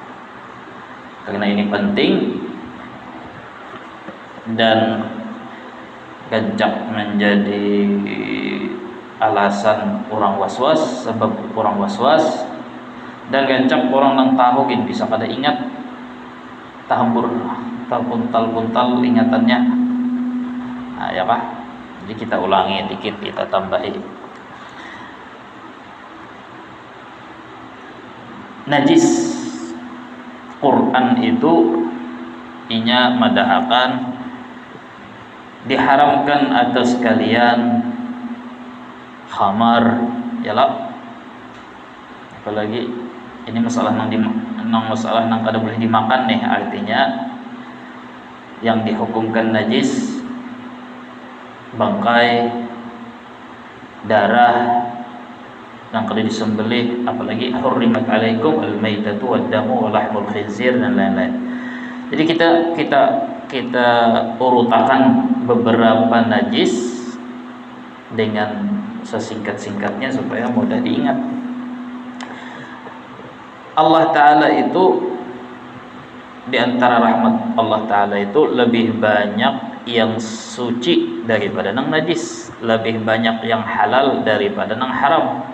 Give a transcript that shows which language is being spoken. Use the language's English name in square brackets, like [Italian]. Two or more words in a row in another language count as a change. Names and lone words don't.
[Banjar] Karena ini penting dan gancak menjadi alasan orang waswas, sebab orang waswas, dan gancak orang nang tahu bisa pada ingat tahambur tal-puntal ingatannya. [Indonesian] Nah, ya Pak. Jadi kita ulangi dikit, kita tambahi. Najis. [Banjar] Quran itu inya madahakan diharamkan atas kalian khamar, yalah. Apalagi ini masalah masalah nang kada boleh dimakan nih, artinya yang dihukumkan najis bangkai, darah yang kada disembelih, apalagi [Arabic] حرمت عليكم الميتة والدم ولحم الخنزير [Banjar] dan lain-lain. [Indonesian] Jadi kita urutakan beberapa najis dengan sesingkat-singkatnya supaya mudah diingat. Allah Ta'ala itu, di antara rahmat Allah Ta'ala itu lebih banyak yang suci daripada yang najis, lebih banyak yang halal daripada yang haram.